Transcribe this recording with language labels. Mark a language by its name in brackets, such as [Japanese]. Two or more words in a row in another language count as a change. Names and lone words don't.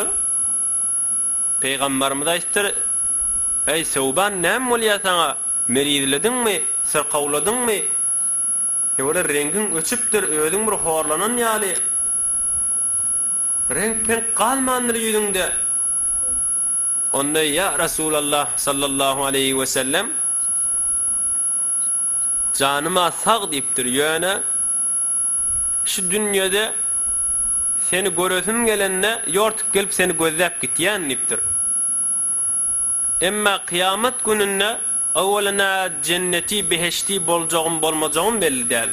[Turkmen] Peýgamberimiz aýtdyr: "Ey Şewban, näme bolýar saňa? Merizledingmi, sirkawladyňmy? Ýa-da rengin öçüpdir, özüň bir horlanan ýaly. Renk pen galmandyr ýüzüňde." [Arabic] Onda "يا رسول الله صلى الله عليه وسلم, [Turkmen] janyma sag" diýipdir. Ýöne şu dünýede seni görüsüm gelende ýortup gelip seni gözläp gitýän diýipdir. Emma kıyamet gününde awalana cenneti beheşti boljagym bolmajagym belli däl.